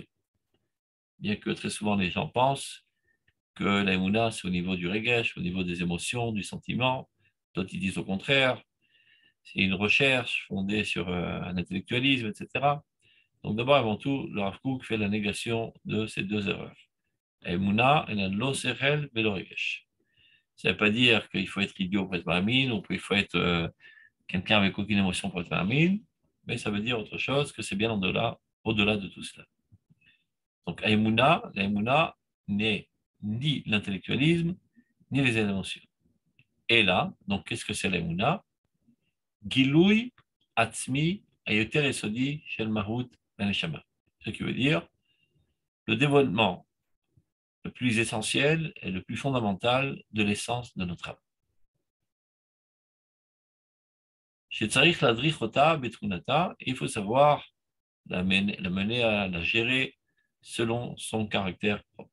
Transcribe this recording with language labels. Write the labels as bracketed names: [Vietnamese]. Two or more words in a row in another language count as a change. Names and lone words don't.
[French] Bien que très souvent les gens pensent que la Emouna, c'est au niveau du regesh, au niveau des émotions, du sentiment. D'autres ils disent au contraire, c'est une recherche fondée sur un intellectualisme, etc. Donc d'abord, avant tout, le Rav Kook fait la négation de ces deux erreurs. [Hebrew] אמונה לא שכל ולא רגש. [French] Ça ne veut pas dire qu'il faut être idiot pour être mahamine, ou qu'il faut être quelqu'un avec aucune émotion pour être mahamine, mais ça veut dire autre chose, que c'est bien au-delà de tout cela. Donc la Emouna n'est ni l'intellectualisme, ni les émotions. Et là, donc qu'est-ce que c'est la Emouna? [Hebrew] גילוי עצמי היותר יסודי של מהות בנשמה. [French] Ce qui veut dire le dévoilement le plus essentiel et le plus fondamental de l'essence de notre âme. [Hebrew] שצריך להדריכה בתכונתה, [French] il faut savoir la mener à la gérer selon son caractère propre.